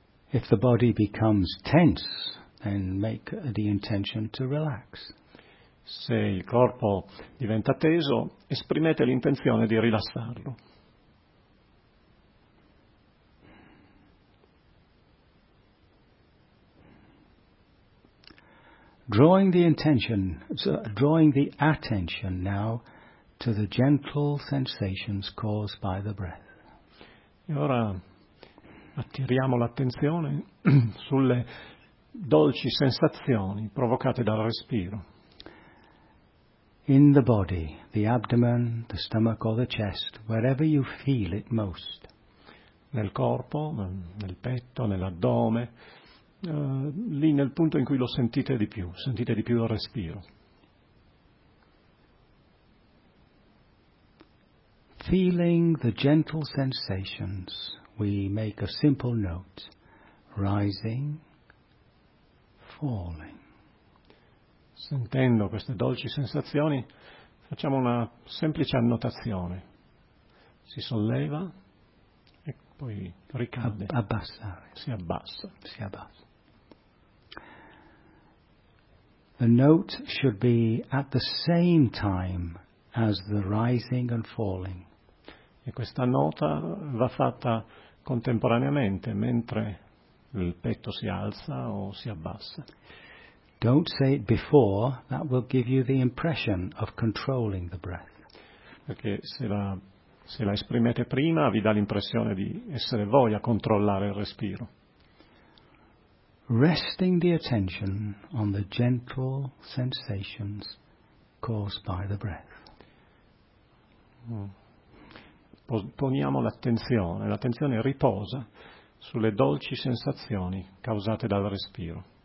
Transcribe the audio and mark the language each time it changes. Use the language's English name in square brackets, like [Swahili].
[English] If the body becomes tense, then make the intention to relax. [Italian] Se il corpo diventa teso, esprimete l'intenzione di rilassarlo. [English] Drawing the attention now to the gentle sensations caused by the breath. [Italian] E ora attiriamo l'attenzione sulle dolci sensazioni provocate dal respiro. [English] In the body, the abdomen, the stomach or the chest, wherever you feel it most. [Italian] Nel corpo, nel petto, nell'addome. Lì nel punto in cui lo sentite di più il respiro. [English] Feeling the gentle sensations, we make a simple note, rising, falling. [Italian] sentendo queste dolci sensazioni, facciamo una semplice annotazione. Si solleva e poi ricade. Abbassare. Si abbassa. Si abbassa. [English] The note should be at the same time as the rising and falling. [Italian] E questa nota va fatta contemporaneamente, mentre il petto si alza o si abbassa. [English] Don't say it before, that will give you the impression of controlling the breath. [Italian] Perché se la esprimete prima, vi dà l'impressione di essere voi a controllare il respiro. [English] Resting the attention on the gentle sensations caused by the breath. [Italian] Poniamo l'attenzione riposa sulle dolci sensazioni causate dal respiro.